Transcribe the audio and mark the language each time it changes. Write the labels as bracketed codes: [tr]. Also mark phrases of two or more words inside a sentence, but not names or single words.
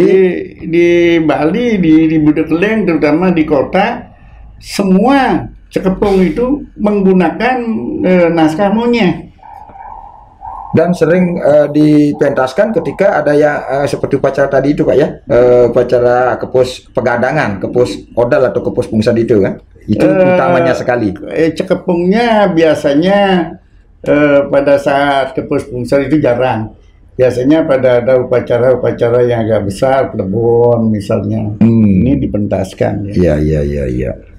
[id] di Bali, di Budekeleng, terutama di kota, semua Cekepung itu menggunakan naskah Monyeh. Dan sering dipentaskan ketika ada yang seperti upacara tadi itu Pak ya, upacara kepus pegadangan, kepus odal atau kepus pungsan itu kan, itu utamanya sekali. Cekepungnya biasanya pada saat kepus pungsan itu jarang. Biasanya pada ada upacara-upacara yang agak besar, plebon misalnya, ini dipentaskan. Ya. Iya.